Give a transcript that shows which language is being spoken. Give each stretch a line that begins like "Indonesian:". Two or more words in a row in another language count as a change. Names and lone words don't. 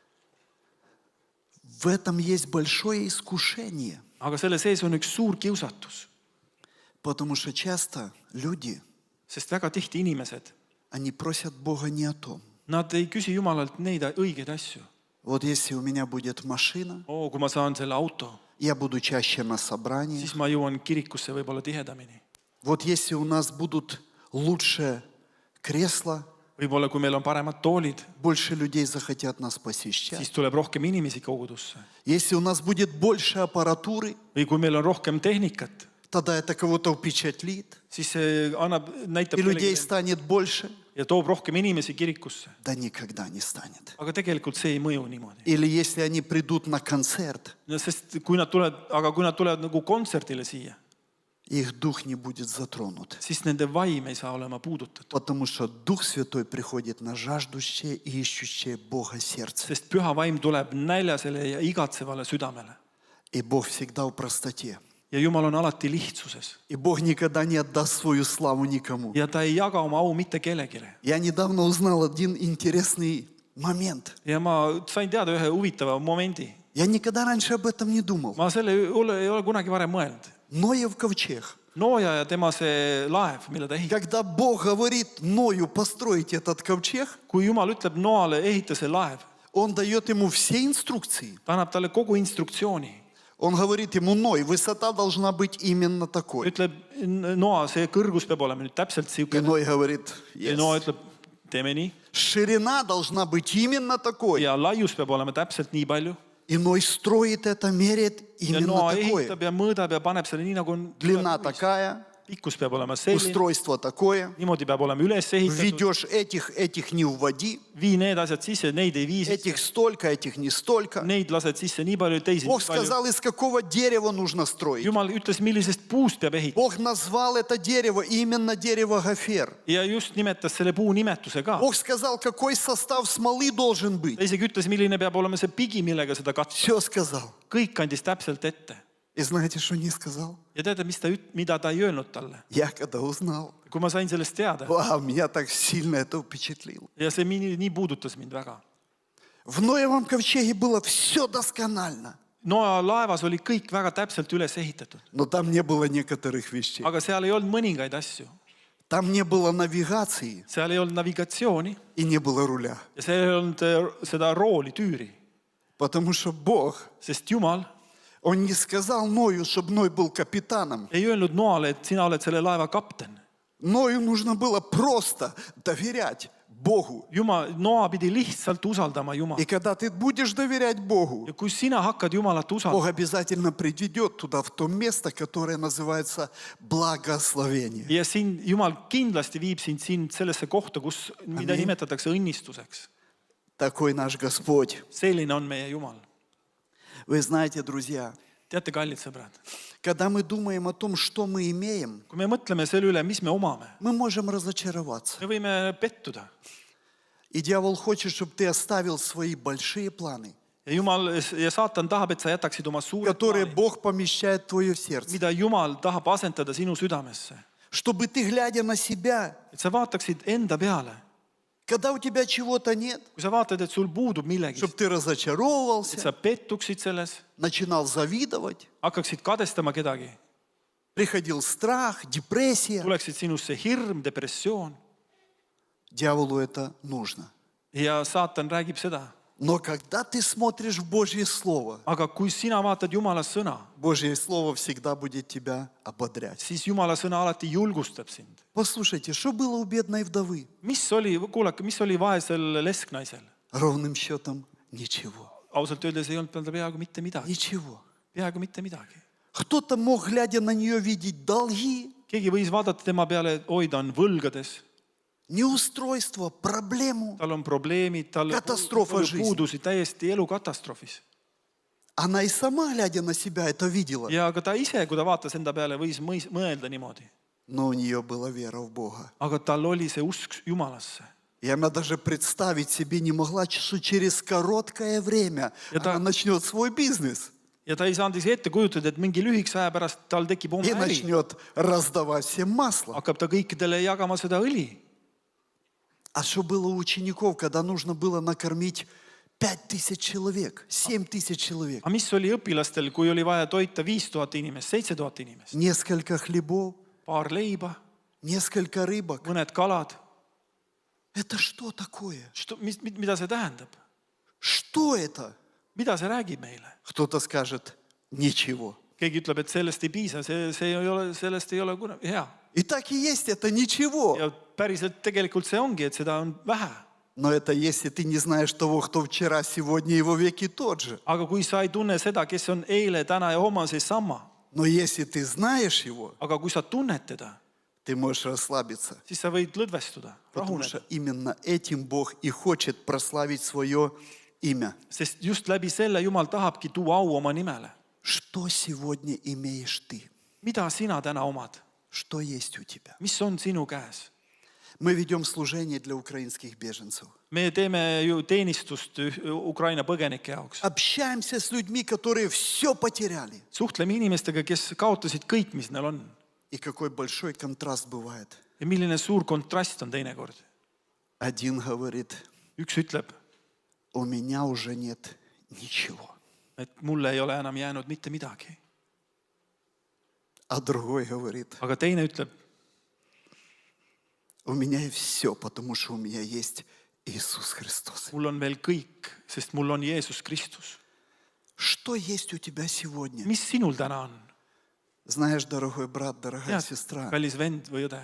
Russian: В этом есть большое искушение,
Estonian: Aga selle sees on üks suur kiusatus,
Russian: потому что часто люди,
Estonian: sest väga tihti inimesed,
Russian: они просят Бога не о том.
Estonian: nad ei küsi Jumalalt neid õigeid asju.
Russian: Вот если у меня будет машина,
Estonian: Kui ma saan selle auto,
Russian: я буду чаще на собрании.
Estonian: siis ma jõuan kirikusse võib-olla tihedamini.
Russian: Вот если у нас будут лучше кресла,
Estonian: Võib-olla kui meil on paremad toolid,
Russian: больше людей захотят нас посещать.
Estonian: siis tuleb rohkem inimesi kogudusse.
Russian: Если у нас будет больше аппаратуры,
Estonian: Või kui meil on rohkem tehnikat,
Russian: тогда это кого-то впечатлит,
Estonian: siis see näitab
Russian: и людей
Estonian: kellelegi
Russian: станет больше.
Estonian: ja toob rohkem inimesi kirikusse.
Russian: Да никогда не станет.
Estonian: Aga tegelikult see ei mõju niimoodi.
Russian: Или если они придут на концерт,
Estonian: No, sest kui nad tulevad nagu kontserdile siia,
Russian: их дух не будет затронут.
Estonian: siis nende vaim ei saa olema puudutatud.
Russian: Потому что Дух Святой приходит на жаждущее и ищущее Бога сердце.
Estonian: Sest püha vaim tuleb näljasele ja igatsevale südamele.
Russian: И Бог всегда в простоте.
Estonian: Ja Jumal on alati lihtsuses.
Russian: И Бог никогда не отдаст свою славу никому.
Estonian: Ja ta ei jaga oma au mitte kellelegi.
Russian: Я недавно узнал один интересный момент.
Estonian: Ja ma sain teada ühe huvitava momendi.
Russian: Я никогда раньше об этом не думал.
Estonian: Ma selle üle ei ole kunagi varem mõelnud.
Russian: Ноев ковчег.
Estonian: Nooja ja tema see laev, mille ta ehitab.
Russian: Когда Бог говорит Ною построить этот ковчег,
Estonian: Kui Jumal ütleb Noale, ehita see laev,
Russian: Он дает ему все инструкции.
Estonian: ta annab talle kogu instruktsiooni.
Russian: Он говорит ему: Ной, высота должна быть именно такой.
Estonian: Ütleb, Noa, see kõrgus peab olema nüüd täpselt
Russian: И
Estonian: siuke.
Russian: Ной говорит:
Estonian: Ja yes. Noa ütleb, teeme nii.
Russian: Ширина должна быть именно такой.
Estonian: Ja laius peab olema täpselt nii palju.
Russian: И Ной строит это, меряет
Estonian: Ja
Russian: именно
Estonian: Noa
Russian: такое.
Estonian: ehitab ja mõõdab ja paneb selle nii, nagu on.
Russian: Длина такая,
Estonian: Pikkus peab olema selline.
Russian: устройство такое.
Estonian: Niimoodi peab olema üles ehitatud.
Russian: Введешь этих не вводи,
Estonian: Vii need asjad sisse, neid ei vii
Russian: этих
Estonian: sisse.
Russian: столько, этих не столько.
Estonian: Neid lased sisse nii palju, teisi
Russian: Бог
Estonian: nii palju.
Russian: сказал, из какого дерева нужно строить.
Estonian: Jumal ütles, millisest puust peab ehitama.
Russian: Бог назвал это дерево именно дерево Гофер.
Estonian: Ja just nimetas selle puu nimetuse ka.
Russian: Бог сказал, какой состав смолы должен быть.
Estonian: Ta isegi ütles, milline peab olema see pigi, millega seda katta.
Russian: Все сказал.
Estonian: Kõik andis täpselt ette.
Russian: И знаете, что не сказал?
Estonian: Ja teate, mida ta ei öelnud talle?
Russian: Я когда узнал,
Estonian: Kui ma sain sellest teada,
Russian: вау, меня так сильно это впечатлило.
Estonian: ja see nii puudutas mind väga.
Russian: В Ноевом ковчеге было все досконально,
Estonian: Noa laevas oli kõik väga täpselt üles ehitatud.
Russian: но там не было некоторых вещей.
Estonian: Aga seal ei olnud mõningaid asju.
Russian: Там не было навигации
Estonian: Seal ei olnud navigatsiooni
Russian: и не было руля.
Estonian: ja seal ei olnud seda rooli, tüüri.
Russian: Потому что Бог,
Estonian: Sest Jumal
Russian: Он не сказал Ною, чтобы Ной был капитаном.
Estonian: ei öelnud Noale, et sina oled selle laeva kapten.
Russian: Ною нужно было просто доверять Богу.
Estonian: Noa pidi lihtsalt usaldama
Russian: И
Estonian: Jumalat.
Russian: когда ты будешь доверять Богу,
Estonian: Ja kui sina hakkad Jumalat
Russian: Бог
Estonian: usaldama,
Russian: обязательно приведет туда, в то место, которое называется благословение.
Estonian: ja Jumal kindlasti viib sind sellesse kohta, mida Amin. nimetatakse õnnistuseks.
Russian: Такой наш Господь.
Estonian: Selline on meie Jumal.
Russian: Вы знаете, друзья,
Estonian: Teate, kallid sõbrad,
Russian: когда мы думаем о том, что мы имеем,
Estonian: kui me mõtleme selle üle, mis me omame,
Russian: мы можем разочароваться.
Estonian: me võime pettuda.
Russian: И дьявол хочет, чтобы ты оставил свои большие планы,
Estonian: Ja saatan tahab, et sa jätaksid oma suured
Russian: которые
Estonian: plaanid,
Russian: Бог помещает в твое сердце.
Estonian: mida Jumal tahab asendada sinu südamesse.
Russian: Чтобы ты, глядя на себя,
Estonian: Et sa vaataksid enda peale.
Russian: когда у тебя чего-то нет,
Estonian: Kui sa vaatad, et sul puudub millegi,
Russian: чтобы ты
Estonian: et
Russian: разочаровывался,
Estonian: sa pettuksid selles,
Russian: начинал завидовать,
Estonian: hakkaksid kadestama kedagi,
Russian: приходил страх, депрессия.
Estonian: tuleksid sinusse hirm, depressioon.
Russian: Дьяволу это нужно.
Estonian: Ja saatan räägib seda.
Russian: Но когда ты смотришь в Божье Слово,
Estonian: Aga kui sina vaatad Jumala sõna,
Russian: Божье Слово всегда будет тебя ободрять.
Estonian: siis Jumala sõna alati julgustab sind.
Russian: Послушайте, что было у бедной вдовы?
Estonian: Kuulake, mis oli vaesel lesknaisel?
Russian: Ровным счетом ничего.
Estonian: Ausalt öeldes ei olnud tal peaaegu mitte midagi.
Russian: Ничего.
Estonian: Peaaegu mitte midagi.
Russian: Кто-то мог, глядя на нее, видеть долги,
Estonian: Keegi võis vaadata tema peale, et oi, ta on võlgades,
Russian: неустройство, проблему.
Estonian: tal on probleemid, tal Katastroofa on
Russian: жизни.
Estonian: puudusi täiesti elukatastroofis.
Russian: Она и сама, глядя на себя, это видела.
Estonian: Ja ka ta ise, kui ta vaatas enda peale, võis mõelda niimoodi.
Russian: Но у нее была вера в Бога.
Estonian: Aga tal oli see usk Jumalasse.
Russian: И она даже представить себе не могла, что через короткое время Это- она начнет свой бизнес
Estonian: Ja ta ei saanud ise ette kujutada, et mingi lühikese aja pärast tal tekib oma
Russian: и
Estonian: äri.
Russian: начнет раздавать всем масло.
Estonian: Hakkab ta kõikidele jagama seda õli.
Russian: А что было у учеников, когда нужно было накормить 5000 человек, 7000 человек?
Estonian: Aga mis oli õpilastel, kui oli vaja toita 5000 inimest, 7000 inimest?
Russian: Несколько хлебов,
Estonian: Paar leiba,
Russian: несколько рыбок.
Estonian: mõned kalad.
Russian: Это что такое?
Estonian: Mida see tähendab?
Russian: Что это?
Estonian: Mida see räägib meile?
Russian: Кто-то скажет, ничего.
Estonian: Keegi ütleb, et sellest ei piisa, sellest ei ole kunagi hea.
Russian: И так и есть, это ничего.
Estonian: Ja päriselt tegelikult see ongi, et seda on vähe.
Russian: Но это если ты не знаешь того, кто вчера, сегодня и во веки тот же.
Estonian: Aga kui sa ei tunne seda, kes on eile, täna ja homme, see sama.
Russian: Но если ты знаешь его,
Estonian: Aga kui sa tunned teda,
Russian: ты можешь расслабиться.
Estonian: siis sa võid lõdvestuda,
Russian: Потому
Estonian: rahuneda.
Russian: что именно этим Бог и хочет прославить свое имя.
Estonian: Sest just läbi selle Jumal tahabki tuua au oma nimele.
Russian: Что сегодня имеешь ты?
Estonian: Mida sina täna omad?
Russian: Что есть у тебя?
Estonian: Mis on sinu käes?
Russian: Мы ведем служение для украинских беженцев.
Estonian: Me teeme ju teenistust Ukraina põgenike jaoks.
Russian: Общаемся с людьми, которые все потеряли.
Estonian: Suhtleme inimestega, kes kaotasid kõik, mis neil on.
Russian: И какой большой контраст бывает.
Estonian: Ja milline suur kontrast on teinekord.
Russian: Один говорит,
Estonian: Üks ütleb,
Russian: у меня уже нет ничего.
Estonian: et mulle ei ole enam jäänud mitte midagi.
Russian: А другой говорит,
Estonian: Aga teine ütleb,
Russian: у меня все, потому что у меня есть Иисус Христос.
Estonian: mul on veel kõik, sest mul on Jeesus Kristus.
Russian: Что есть у тебя сегодня?
Estonian: Mis sinul täna on?
Russian: Знаешь, дорогой брат, дорогая
Estonian: Tead,
Russian: сестра,
Estonian: kallis vend või õde,